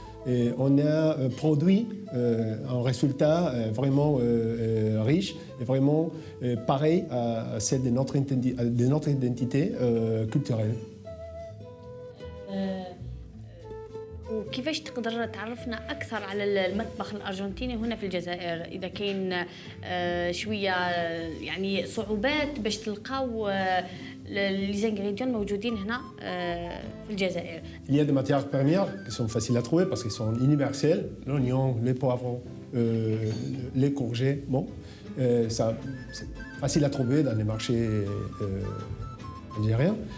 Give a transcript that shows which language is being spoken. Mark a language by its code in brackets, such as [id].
[fr] Et on a produit un résultat vraiment riche et vraiment pareil à celle de notre identité culturelle. [ar] وكيفاش تقدر تعرفنا أكثر على المطبخ الأرجنتيني هنا في الجزائر إذا كاين شوية يعني صعوبات باش تلقاو [fr] les ingrédients [ar] موجودين هنا في الجزائر. [fr] Il y a des matières premières qui sont faciles à trouver parce qu'elles sont universelles, l'oignon, les poivrons, les courgettes, ça c'est facile à trouver dans les marchés algériens.